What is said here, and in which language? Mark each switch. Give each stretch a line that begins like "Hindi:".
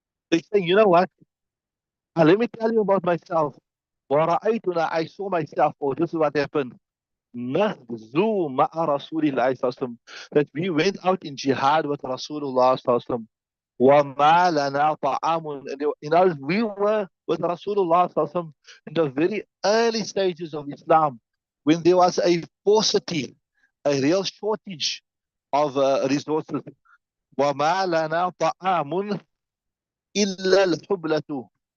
English: They say, you know what? Let me tell you about myself.
Arabic: ورأيتنا,
English: I saw myself, oh, this is what happened.
Arabic: نغزو مع رسول الله صلى الله عليه وسلم,
English: that we went out in jihad with Rasulullah
Arabic: صلى الله عليه وسلم. وما لنا طعام,
English: we were with Rasulullah
Arabic: صلى الله عليه وسلم
English: in the very early stages of Islam, when there was a paucity, a real shortage of resources.
Arabic: وما لنا طعام إلا الحبلة.